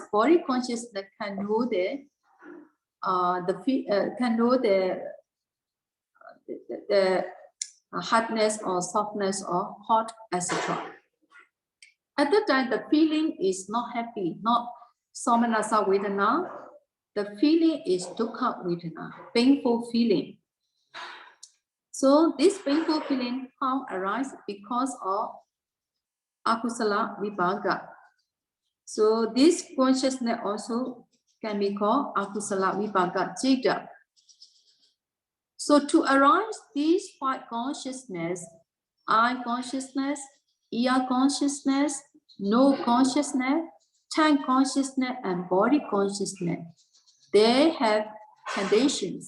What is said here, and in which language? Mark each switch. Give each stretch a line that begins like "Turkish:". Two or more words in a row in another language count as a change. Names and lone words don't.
English: Body consciousness can know the hardness or softness or hot, etc. At the time, the feeling is not happy, not
Pali: somanasa vedana.
English: The feeling is
Pali: dukkha vedana,
English: painful feeling. So this painful feeling how arises because of
Pali: akusala vipaka.
English: So this consciousness also can be called
Pali: Akusala Vipaka Citta.
English: So to arise these 5 consciousness, eye consciousness, ear consciousness, nose consciousness, tongue consciousness, and body consciousness, they have conditions.